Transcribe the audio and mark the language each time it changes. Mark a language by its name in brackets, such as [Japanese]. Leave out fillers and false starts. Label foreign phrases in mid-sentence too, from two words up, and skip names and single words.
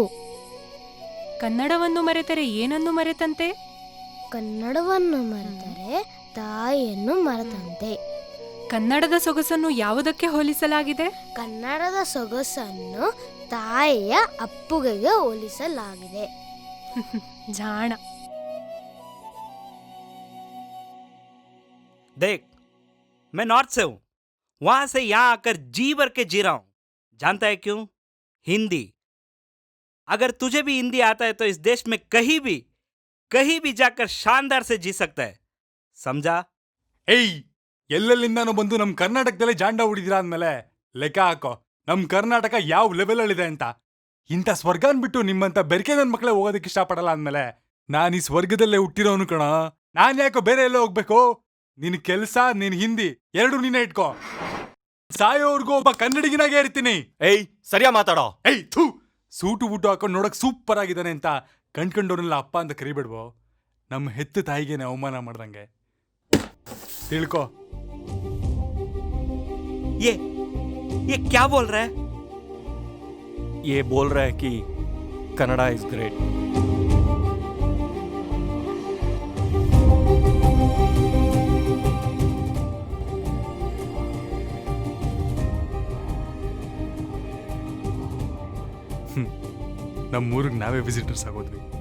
[Kannada] ಕನ್ನಡವನ್ನು ಮರೆತರೆ ಏನನ್ನು ಮರೆತಂತೆ? ಕನ್ನಡವನ್ನು ಮರೆತರೆ ತಾಯಿಯನ್ನು ಮರೆತಂತೆ. ಕನ್ನಡದ ಸೊಗಸನ್ನು ಯಾವುದಕ್ಕೆ ಹೋಲಿಸಲಾಗಿದೆ? ಕನ್ನಡದ ಸೊಗಸನ್ನು ತಾಯಿಯ ಅಪ್ಪುಗೆಗೆ ಹೋಲಿಸಲಾಗಿದೆ. ಜಾಣ. [Hindi] देख, मैं नॉर्थ से हूँ, वहां से यहाँ आकर जी भर के जी रहा हूँ. जानता है क्यों? हिंदी. अगर तुझे भी हिंदी आता है तो इस देश में कहीं भी जाकर शानदार से जी सकता है. समझा? [Kannada] ಏಯ್, ಎಲ್ಲೆಲ್ಲಿಂದಾನು ಬಂದು ನಮ್ ಕರ್ನಾಟಕದಲ್ಲೇ ಜಾಂಡ ಹೊಡಿದಿರಾ ಅಂದ್ಮೇಲೆ ಲೆಕ್ಕ ಹಾಕೋ ನಮ್ ಕರ್ನಾಟಕ ಯಾವ ಲೆವೆಲ್ ಅಲ್ಲಿದೆ ಅಂತ. ಇಂಥ ಸ್ವರ್ಗನ್ ಬಿಟ್ಟು ನಿಮ್ಮಂತ ಬೆರ್ಕೆ ನನ್ ಮಕ್ಕಳೇ ಹೋಗೋದಕ್ಕೆ ಇಷ್ಟಪಡಲ್ಲ ಅಂದ್ಮೇಲೆ ನಾನು ಈ ಸ್ವರ್ಗದಲ್ಲೇ ಹುಟ್ಟಿರೋನು ಕಣ. ನಾನು ಯಾಕೋ ಬೇರೆ ಎಲ್ಲೋ ಹೋಗ್ಬೇಕು? ನಿನ್ ಕೆಲಸ, ನಿನ್ ಹಿಂದಿ ಎರಡು ನೀನೇ ಇಟ್ಕೋ. ಸಾಯೋರ್ಗೂ ಒಬ್ಬ ಕನ್ನಡಿಗನಾಗೆ ಇರ್ತೀನಿ. ಏಯ್ ಸರಿಯಾ ಮಾತಾಡೋ. ಏಯ್ ಥೂ, ಸೂಟು ಬೂಟು ಹಾಕೊಂಡು ನೋಡಕ್ ಸೂಪರ್ ಆಗಿದ್ದಾನೆ ಅಂತ ಕಣ್ಕೊಂಡವ್ರನ್ನೆಲ್ಲ ಅಪ್ಪ ಅಂತ ಕರಿಬೇಡ್ವೋ. ನಮ್ಮ ಹೆತ್ತ ತಾಯಿಗೇನೆ ಅವಮಾನ ಮಾಡ್ದಂಗೆ. ತಿಳ್ಕೊ. [Hindi] ये क्या बोल रहा है? ये बोल रहा है कि [English] Kannada is great. [Kannada] ನಮ್ಮೂರಿಗೆ ನಾವೇ ವಿಸಿಟರ್ಸ್ ಆಗೋದ್ವಿ.